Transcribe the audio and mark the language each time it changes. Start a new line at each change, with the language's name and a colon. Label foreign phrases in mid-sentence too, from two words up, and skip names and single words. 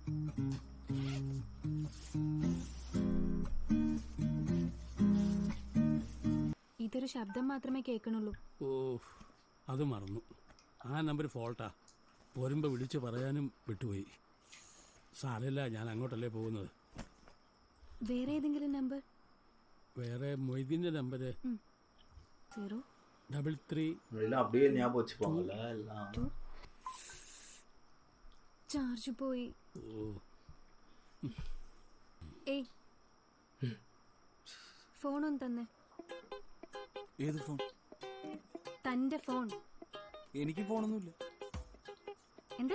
Malayalam: ഇതൊരു ശബ്ദം മാത്രമേ കേൾക്കണുള്ളൂ. ഓ, അത് മറന്നു. ആ നമ്പർ ഫോൾട്ടാ, പോരുമ്പോ വിളിച്ച് പറയാനും വിട്ടുപോയി. സാരമില്ല, ഞാൻ അങ്ങോട്ടല്ലേ പോകുന്നത്. വേറെ ഏതെങ്കിലും നമ്പർ? വേറെ മൊയ്തീൻ്റെ നമ്പർ 033
Tamil: அப்படியே ஞாபகம் வச்சுப்பாங்கல்ல எல்லாம்.
Malayalam: ചാർജ് പോയി. ഏയ്, ഫോണൊന്നും തന്നെ. ഏത് ഫോൺ? തന്റെ ഫോൺ. എനിക്ക് ഫോണൊന്നുമില്ല. എന്താ?